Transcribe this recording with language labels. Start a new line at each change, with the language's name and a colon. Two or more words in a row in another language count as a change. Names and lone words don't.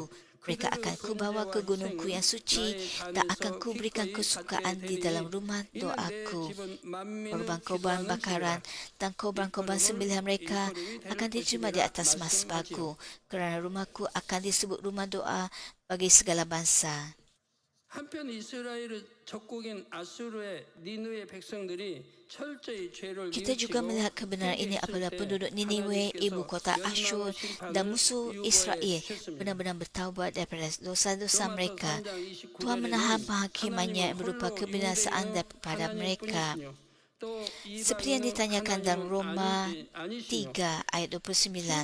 Malay: Mereka akan kubawa ke gunungku yang suci dan akan kuberikan kesukaan di dalam rumah doaku. Korban-korban bakaran dan korban-korban sembelihan mereka akan diterima di atas mazbaku, kerana rumahku akan disebut rumah doa bagi segala bangsa.
Korean: 한편 이스라엘의 적국인 아수르의 니느웨 백성들이 철저히 죄를
Malay: Kita juga melihat kebenaran ini apabila penduduk Niniwe, ibu kota Asyur, dan musuh Israel benar-benar bertaubat daripada dosa-dosa mereka. Tuhan menahan penghakimannya yang berupa kebinasaan daripada mereka. Seperti yang ditanyakan dalam Roma 3 ayat 29.